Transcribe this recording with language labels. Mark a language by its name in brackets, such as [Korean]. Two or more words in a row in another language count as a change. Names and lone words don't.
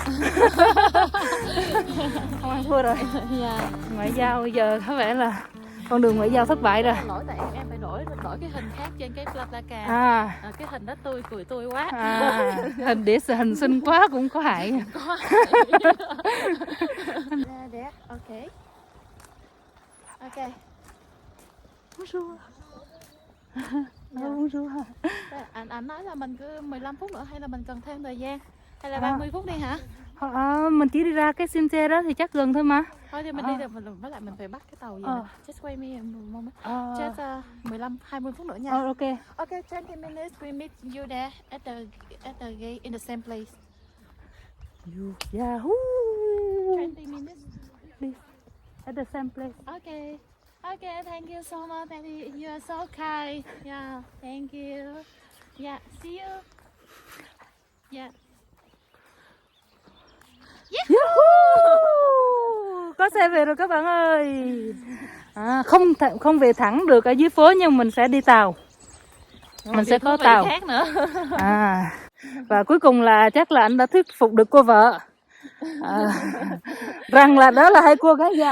[Vietnamese] Không ăn thua rồi. Ngoại giao bây giờ có vẻ là con đường ngoại giao thất bại rồi. Lỗi tại em phải đổi cái hình khác trên cái Blablacar. Cái hình đó cười tươi quá. Hình xinh quá cũng có hại. Đẹp, ok. Ok. [French] Bonjour. Bonjour. [Vietnamese] Anh nói là mình cứ 15 phút nữa hay là mình cần thêm thời gian? Hay là 30 phút đi hả? Mình chỉ đi ra cái cimetière đó thì chắc gần thôi mà. Thôi thì mình đi được, với lại mình phải bắt cái tàu gì nè. [English] Just wait me a moment. Just 15-20 [Vietnamese] phút nữa nha. [English] Ok. Okay, 20 minutes we meet you there at the gate in the same place. Yahoo! 20 minutes. At the same place. Okay. Okay, thank you so much, Daddy. You are so kind. Yeah, thank you. Yeah, see you. Yeah. [Vietnamese] Có xe về rồi các bạn ơi. Không về thẳng được ở dưới phố, nhưng mình sẽ đi tàu. Mình sẽ có tàu khác nữa. Và cuối cùng là chắc là anh đã thuyết phục được cô vợ rằng là đó là hai cô gái già.